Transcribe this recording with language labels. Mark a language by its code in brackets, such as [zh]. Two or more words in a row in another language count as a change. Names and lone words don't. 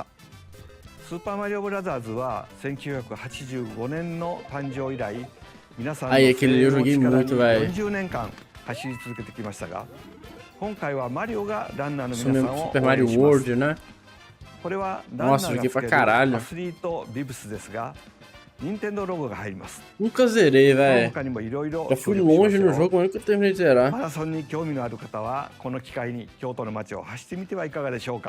[ja] スーパーマリオブラザーズは1985年の誕生以来、皆さんの声援を力に40年間走り続けてきましたが、今回はマリオがランナーの皆さんを応援します。これはランナーがつけるアスリートビブスですが、任天堂ロゴが入ります。 [pt] Nunca zerei, velho. [ja] 他にもいろいろ [pt] Já fui longe no jogo, mas nunca terminei de zerar. [ja] マラソンに興味のある方はこの機会に京都の街を走ってみてはいかがでしょうか。